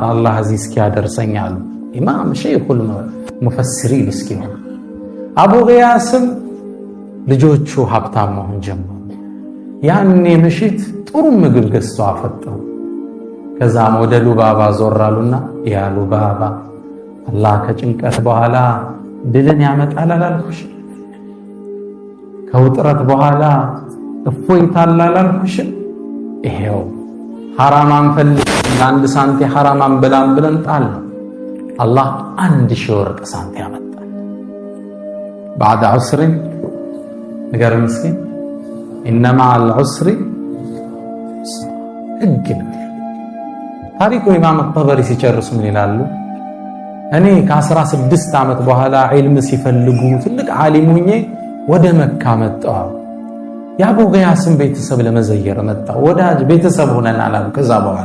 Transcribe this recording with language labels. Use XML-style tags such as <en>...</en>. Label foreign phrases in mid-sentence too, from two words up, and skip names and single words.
<am>አላህ እዚህ እስኪያደርሰኝ አሉ ኢማም ሸይኹል ሙፈሲሪን እስኪሆን። አቡ ገያስም ልጆቹ ሀብታም መሆን ጀመሩ። ያኔ ምሽት ጥሩ ምግብ ገዝተው አፈጠሩ። ከዛም ወደ ሉባባ ዞራሉና ያ ሉባባ አላህ ከጭንቀት በኋላ ድልን ያመጣል አላልኩሽ? ከውጥረት በኋላ እፎይታል አላልኩሽ? ይሄው ሐራማን ፈልግ አንድ ሳንቲ ሐራማን በላም ብለን ጣል። አላህ 1000 ወርቅ ሳንቲ ያመጣል።</am> <ar>بعد عسر</ar> <am>ነገር ምስኪን</am> <ar>إنما العسر</ar> <am>እግን ታሪኩ ኢማም ጠበሪ ሲጨርሱ ምን ይላሉ? እኔ ከ16 ዓመት በኋላ ዒልም ሲፈልጉ ትልቅ ዓሊም ሆኜ ወደ መካ መጣሁ። የአቡ ገያስን ቤተሰብ ለመዘየር መጣሁ። ወዳጅ ቤተሰብ ሆነን አላሉ። ከዛ በኋላ</am>